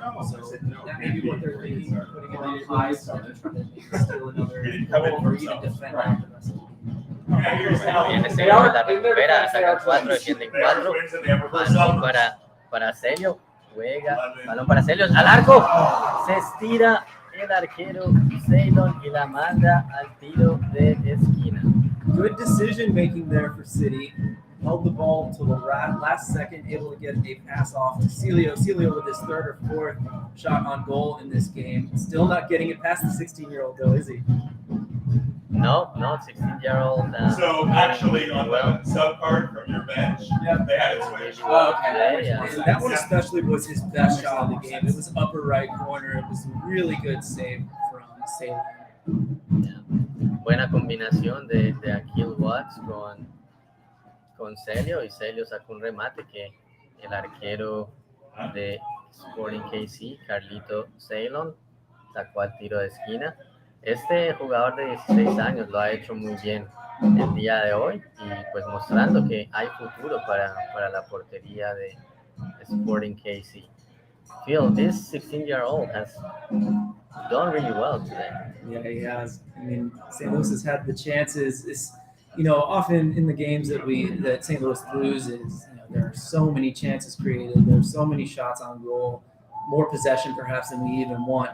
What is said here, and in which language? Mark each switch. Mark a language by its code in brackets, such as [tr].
[en] So that may be what they're thinking, putting him on high, so they're trying to steal another goal or even defend out the rest of the [es] Viene Celio, la recupera, saca 4, defienden 4. Balón para Celio, juega, balón para Celio, al arco, se estira el arquero Ceylon y la manda al tiro de esquina. [en] Good decision making there for City. Held the ball until the last second, able to get a pass off to Celio. Celio with his 3rd or 4th shot on goal in this game. Still not getting it past the 16-year-old though, is he? No, 16-year-old. So actually, on the sub card from your bench, they had it switched. Oh, okay. And that one especially was his best shot of the game. It was upper right corner. It was a really good save from Salem. Yeah. [es] Buena combinación de Akil Watts con Celio, y Celio sacó un remate que el arquero de Sporting KC, Carlito Ceylon, sacó al tiro de esquina. Este jugador de 16 años lo ha hecho muy bien el día de hoy, y pues mostrando que hay futuro para la portería de Sporting KC. [en] Phil, this 16-year-old has done really well today. Yeah, he has. I mean, St. Louis has had the chances. It's, often in the games that St. Louis loses, there are so many chances created. There are so many shots on goal, more possession perhaps than we even want.